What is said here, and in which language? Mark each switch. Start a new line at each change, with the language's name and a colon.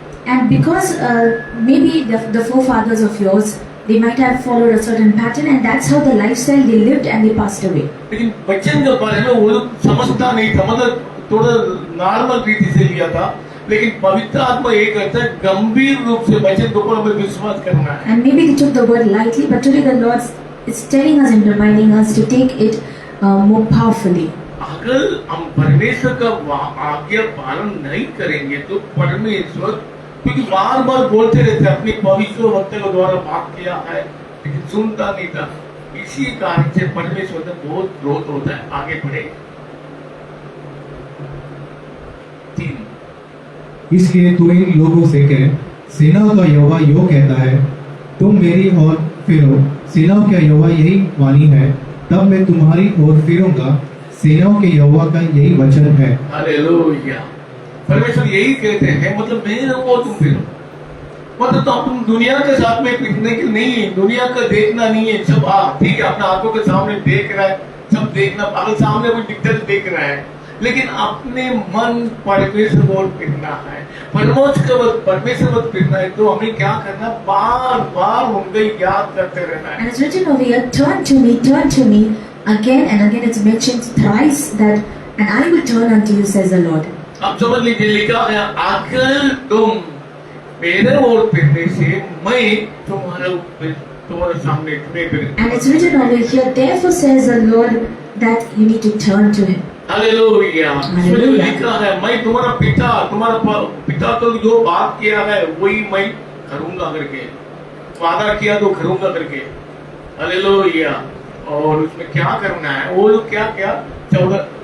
English: And because maybe the forefathers of yours, they might have followed a certain pattern and that's how the lifestyle they lived and they passed away.
Hindi: लेकिन बच्चन के बारे में वो लोग समझता नहीं था, मतलब थोड़ा नॉर्मल रीति से लिया था। लेकिन पवित्र आत्मा ये कहता है गंभीर रूप से बच्चन के ऊपर हमें विश्वास करना है।
English: And maybe they took the word lightly, but today the Lord is telling us and reminding us to take it more powerfully.
Hindi: अगर हम परमेश्वर का आज्ञा पालन नहीं करेंगे तो परमेश्वर, क्योंकि बार बार बोलते रहते अपने पवित्र वक्त के द्वारा बात किया है लेकिन सुनता नहीं था, इसी कारण से परमेश्वर का बहुत क्रोध होता है। आगे बढ़े 3। इसलिए तू इन लोगों से कह, सेनाओं का यहोवा यो कहता है, तुम मेरी ओर फिरो, सेनाओं का यहोवा यही वाणी है, तब मैं तुम्हारी ओर फिरूंगा, सेनाओं के यहोवा का यही वचन है। हालेलुया। परमेश्वर यही कहते हैं, मतलब मेरे ओर तुम फिरो, मतलब तो तुम दुनिया के साथ में फिरने के नहीं है, दुनिया का देखना नहीं है। सब ठीक है अपने आंखों के सामने देख रहा है, सब देखना, अगर सामने कोई दिक्कत देख रहा है, लेकिन अपने मन परमेश्वर ओर फिरना है। परमेश्वर ओर फिरना है तो हमें क्या करना, बार बार उनके याद करते रहना है।
English: And it's written over here, turn to me, again and again it's mentioned thrice that, and I will turn unto you, says the Lord.
Hindi: अब समझ लीजिए लिखा है, अगर तुम मेरे ओर फिरने से मैं तुम्हारे सामने फिर।
English: And it's written over here, therefore says the Lord that you need to turn to him.
Hindi: Hallelujah. इसमें लिखा है मैं तुम्हारा पिता तो जो बात किया है वही मैं करूंगा करके, वादा किया तो करूंगा करके। हालेलुया। और उसमें क्या करना है, वो लोग क्या 14